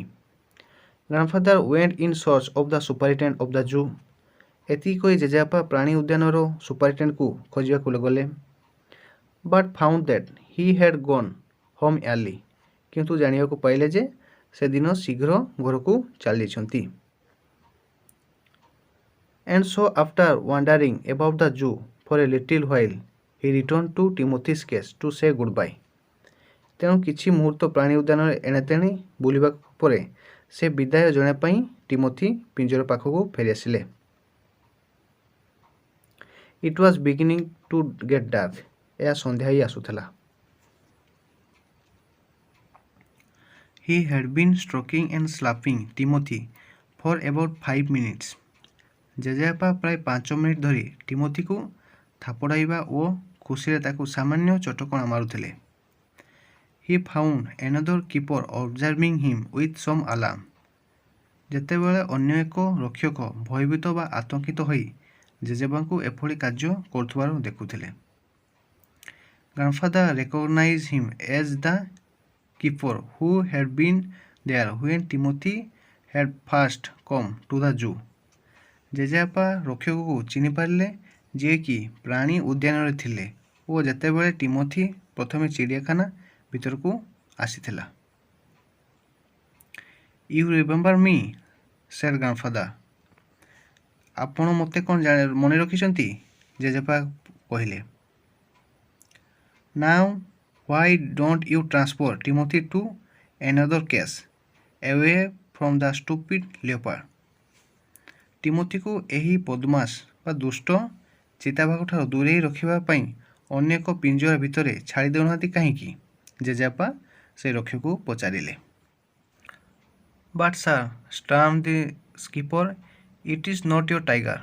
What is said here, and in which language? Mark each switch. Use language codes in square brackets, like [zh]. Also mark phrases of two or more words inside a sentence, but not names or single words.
[en] Grandfather went in search of the superintendent of the zoo. [or] ଏତିକି କହି ଜେଜେବାପା ପ୍ରାଣୀ ଉଦ୍ୟାନର ସୁପରିଟେଣ୍ଡେଣ୍ଟକୁ ଖୋଜିବାକୁ ଗଲେ। [en] But found that he had gone home early. [or] କିନ୍ତୁ ଜାଣିବାକୁ ପାଇଲେ ଯେ ସେଦିନ ଶୀଘ୍ର ଘରକୁ ଚାଲିଯାଇଛନ୍ତି। [en] And so after wandering about the zoo for a little while, he returned to Timothy's cage to say goodbye. [or] ତେଣୁ କିଛି ମୁହୂର୍ତ୍ତ ପ୍ରାଣୀ ଉଦ୍ୟାନରେ ଏଣେତେଣେ ବୁଲିବା ପରେ ସେ ବିଦାୟ ଜଣାଇବା ପାଇଁ ଟିମୋଥୀ ପିଞ୍ଜର ପାଖକୁ ଫେରିଆସିଲେ। [en] It was beginning to get dark. [or] ଏହା ସନ୍ଧ୍ୟା ହୋଇ ଆସୁଥିଲା। [en] He had been stroking and slapping Timothy for about 5 minutes. [or] ଜେଜେବାପା ପ୍ରାୟ 5 ମିନିଟ୍ ଧରି ଟିମୋଥୀକୁ ଥାପଡ଼ାଇବା ଓ ଖୁସିରେ ତାକୁ ସାମାନ୍ୟ ଚଟକଣା ମାରୁଥିଲେ। [en] He found another keeper observing him with some alarm. [or] ଯେତେବେଳେ ଅନ୍ୟ ଏକ ରକ୍ଷକ ଭୟଭୀତ ବା ଆତଙ୍କିତ ହୋଇ ଜେଜେବାପାଙ୍କୁ ଏଭଳି କାର୍ଯ୍ୟ କରୁଥିବାର ଦେଖୁଥିଲେ। [en] Grandfather recognized him as the keeper who had been there when Timothy had first come to the zoo. [or] ଜେଜେବାପା ରକ୍ଷକକୁ ଚିହ୍ନିପାରିଲେ, ଯିଏକି ପ୍ରାଣୀ ଉଦ୍ୟାନରେ ଥିଲେ ଓ ଯେତେବେଳେ ଟିମୋଥୀ ପ୍ରଥମେ ଚିଡ଼ିଆଖାନା ଭିତରକୁ ଆସିଥିଲା। [en] You remember me said Grandfather. [or] ଆପଣ ମୋତେ କ'ଣ ମନେ ରଖିଛନ୍ତି? ଜେଜେବାପା କହିଲେ। [en] Now why don't you transfer Timothy to another cage away from the stupid leopard. [or] ଟିମୋଥୀକୁ ଏହି ବଦମାସ ବା ଦୁଷ୍ଟ ଚିତାବାଘଠାରୁ ଦୂରେଇ ରଖିବା ପାଇଁ ଅନ୍ୟ ଏକ ପିଞ୍ଜରା ଭିତରେ ଛାଡ଼ି ଦେଉନାହାନ୍ତି କାହିଁକି? ଜେଜେବାପା ସେ ରକ୍ଷକକୁ ପଚାରିଲେ। [en] But sir, stamped the skipper, it is not your tiger.